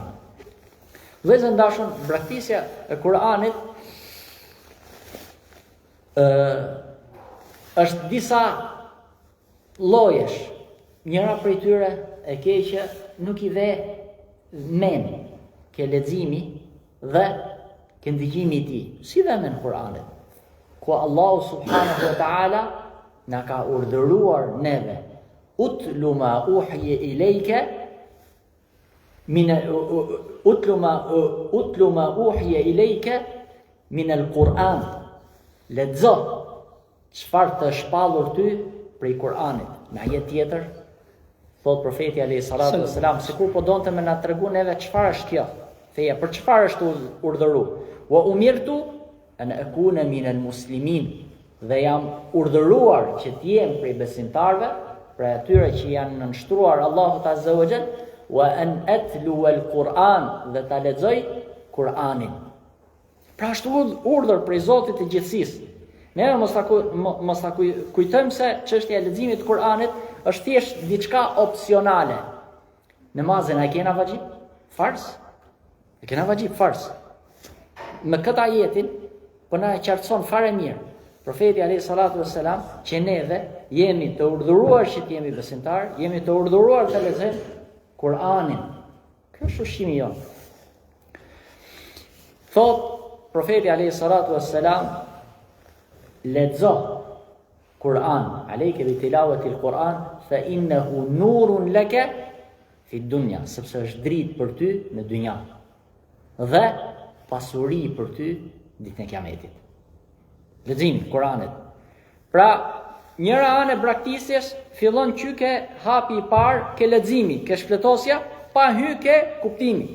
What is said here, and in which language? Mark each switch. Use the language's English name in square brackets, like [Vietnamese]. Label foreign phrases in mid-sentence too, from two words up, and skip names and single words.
[Albanian] Vëllezër dashur, braktisja e Kur'anit është disa llojesh. Njëra prej tyre e keqe nuk i ve men ke leximi dhe ke ndëgjimi i tij. Si dhe me në Kur'anit, ku Allahu [Arabic] سبحانه وتعالى [Albanian] na ka urdhëruar neve [Arabic] اتل ما أوحي إليك من اتل ما أوحي إليك من القرآن. [Albanian] Lexo çfarë të shpallur ty prej Kur'anit. Në ajet tjetër thot profeti [Arabic] عليه الصلاة والسلام, [Albanian] sikur po donte me na tregu neve çfarë është kjo feja, për çfarë është urdhëruar. [Arabic] وأمرت أن أكون من المسلمين, [Albanian] dhe jam urdhëruar që të jem prej besimtarëve, pra atyre që janë nënshtruar Allahut [Arabic] عز وجل, وأن أتلو القرآن, [Albanian] dhe ta lexoj Kur'anin. Pra është urdhër prej Zotit të gjithësisë. Ne mos ta kujtojmë se çështja e leximit të Kur'anit është thjesht diçka opsionale. Namazin e kena vajib? Fars? E kena vajib fars. Me këtë ajetin po na e qartëson fare mirë profeti [Arabic] عليه الصلاة والسلام [Albanian] që neve jemi të urdhëruar që të jemi besimtar, jemi të urdhëruar të lexojmë Kur'anin. Kjo është ushqimi jon. Thot profeti [Arabic] عليه الصلاة والسلام, [Albanian] lexo Kur'an, [Arabic] عليك بتلاوة القرآن فإنه نور لك في الدنيا, [Albanian] sepse është dritë për ty në dynja dhe pasuri për ty ditën e Kiametit. Leximi i Kuranit. Pra, njëra anë e braktisjes fillon çyke hapi i parë ke leximi, ke shpletosja, pa hyrë ke kuptimi.